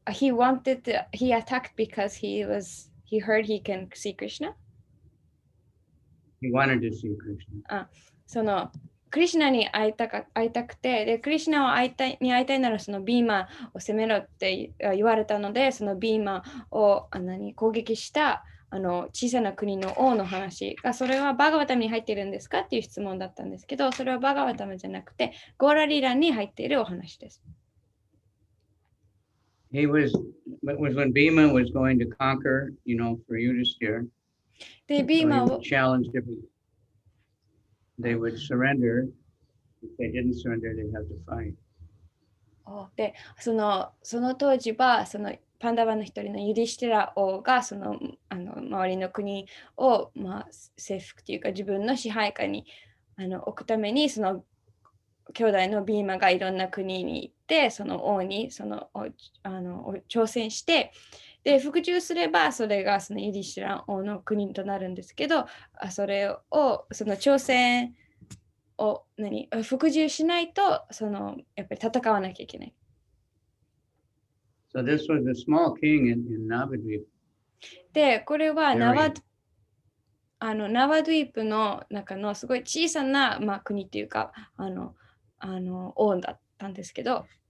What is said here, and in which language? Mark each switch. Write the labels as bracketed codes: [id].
[en] He attacked because he heard he can see Krishna. He wanted to see Krishna. [ja] クリシュナに会いたくて、でクリシュナに会いたいならそのビーマを攻めろって言われたので、そのビーマを攻撃した小さな国の王の話が、それはバガバタムに入っているんですかっていう質問だったんですけど、それはバガバタムじゃなくてゴーラリーランに入っているお話です。 [en] It was when Bhima was going to conquer, for Yudhishthira. [ja] で、ビーマを [en] challenged everything. They would surrender. If they didn't surrender, they'd have to fight. [ja] で、その当時はパンダワの一人のユディシティラ王がその周りの国を、征服というか自分の支配下に置くためにその兄弟のビーマがいろんな国に行ってその王に挑戦してで復讐すればそれがそのユディシティラ王の国となるんですけどそれをその挑戦を服従しないとやっぱり戦わなきゃいけない。 [en] So this was a small king in Navadvip. [ja] で、これはナワドゥイプの中のすごい小さな、国っていうか王だったんですけど、